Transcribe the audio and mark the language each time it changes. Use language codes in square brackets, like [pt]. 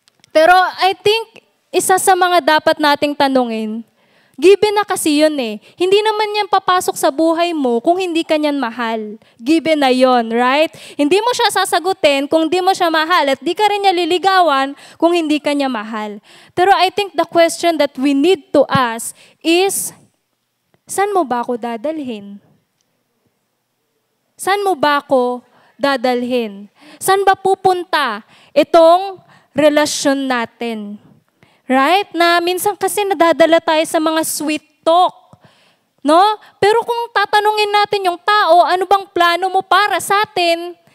[tl] Pero I think, isa sa mga dapat nating tanungin, given na kasi yun Hindi naman yan papasok sa buhay mo kung hindi ka niyan mahal. Given na yun, right? Hindi mo siya sasagutin kung hindi mo siya mahal at di ka rin niya liligawan kung hindi ka niya mahal. [en] Pero I think the question that we need to ask is, [tl] saan mo ba ako dadalhin? Saan mo ba ako dadalhin? Saan ba pupunta itong relasyon natin? Right? Na minsan kasi nadadala tayo sa mga sweet talk. No? Pero kung tatanungin natin yung tao, ano bang plano mo para sa atin?